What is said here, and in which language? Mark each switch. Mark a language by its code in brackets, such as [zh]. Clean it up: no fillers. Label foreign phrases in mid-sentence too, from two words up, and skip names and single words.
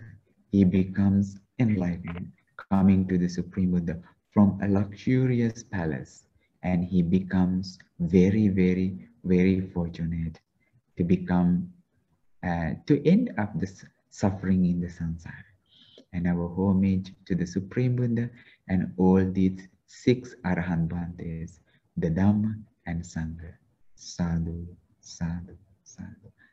[en] He becomes enlightened, coming to the Supreme Buddha from a luxurious palace, and he becomes very, very, very fortunate to become to end up the suffering in the samsara. And our homage to the Supreme Buddha and all these 6 Arahant Bhantes, the Dhamma and Sangha. Sadhu, sadhu, sadhu.